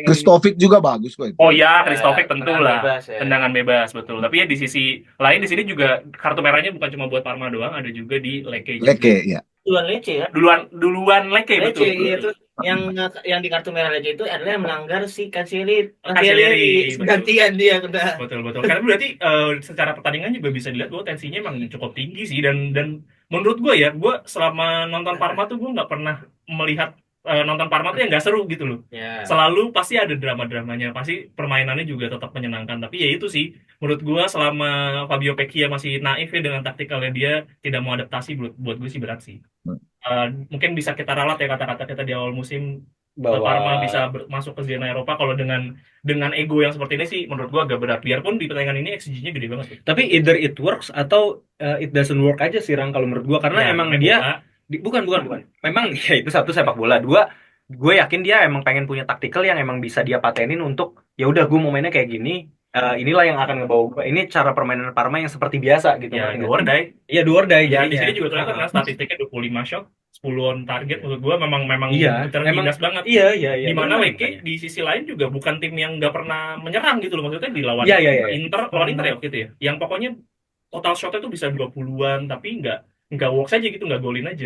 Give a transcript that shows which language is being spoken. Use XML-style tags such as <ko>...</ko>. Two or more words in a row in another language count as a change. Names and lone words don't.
<id>Kristovic juga bagus kok itu. Oh ya, Kristovic tentu Tendangan lah. bebas, ya. Tendangan bebas, betul. Tapi ya di sisi lain di sini juga kartu merahnya bukan cuma buat Parma doang, ada juga di Leke juga. Leke ya. Duluan Lecce ya. Duluan Leke, Lecce, betul. iya, terus yang di kartu merah Lecce itu adalah yang melanggar si Cancellieri. Cancellieri, betul. Gantian dia udah. Betul. Karena berarti secara pertandingan juga bisa dilihat bahwa tensinya emang cukup tinggi sih, dan menurut gue ya, gue selama nonton Parma tuh gue nggak pernah melihat nonton Parma tuh yang nggak seru gitu loh. Ya. Selalu pasti ada drama-dramanya, pasti permainannya juga tetap menyenangkan. Tapi ya itu sih, menurut gue selama Fabio Vecchia masih naif ya dengan taktikalnya, dia tidak mau adaptasi, buat gue sih berat sih. Mungkin bisa kita ralat ya kata-kata kita di awal musim, Parma bisa masuk ke zona Eropa. Kalau dengan ego yang seperti ini sih menurut gua agak berat, biarpun di pertandingan ini XG-nya gede banget. Tapi</id> <en>either it works</en> <id>atau</id> <en>it doesn't work</en> <id>aja sih Rang kalau menurut gua, karena Ya, emang main dia bola. bukan. Memang ya itu satu sepak bola. Dua, gue yakin dia emang pengen punya taktikal yang emang bisa dia patenin untuk ya udah gue mau mainnya kayak gini. Inilah yang akan ngebawa gue. Ini cara permainan Parma yang seperti biasa gitu. Ya, ngerti</id> <en>do</en> <id>nggak?</id> <en>or die.</en> <id>Iya,</id> <en>do or die</en> <id>Ya, di jadinya. sini juga ternyata karena statistiknya 25 shot, 10 on target. Menurut gua memang Iya, tertindas banget. Iya. Di mana benar, Leke makanya. di sisi lain juga bukan tim yang nggak pernah menyerang gitu loh. Maksudnya di lawan Iya. Inter ya waktu itu ya. Yang pokoknya total shotnya tuh bisa 20-an, tapi nggak works aja gitu, nggak golin aja.</id>